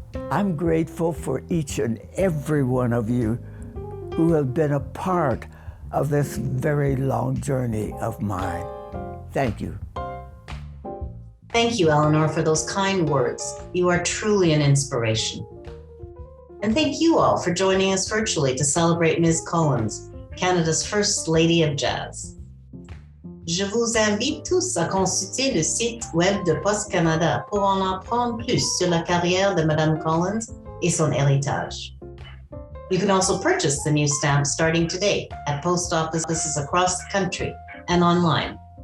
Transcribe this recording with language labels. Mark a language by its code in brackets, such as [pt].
[en] I'm grateful for each and every one of you who have been a part of this very long journey of mine. Thank you. Thank you, Eleanor, for those kind words. You are truly an inspiration. And thank you all for joining us virtually to celebrate Ms. Collins, Canada's First Lady of Jazz. [fr] Je vous invite tous à consulter le site web de Poste Canada pour en apprendre plus sur la carrière de Madame Collins et son héritage. [en] You can also purchase the new stamp starting today at post offices across the country and online.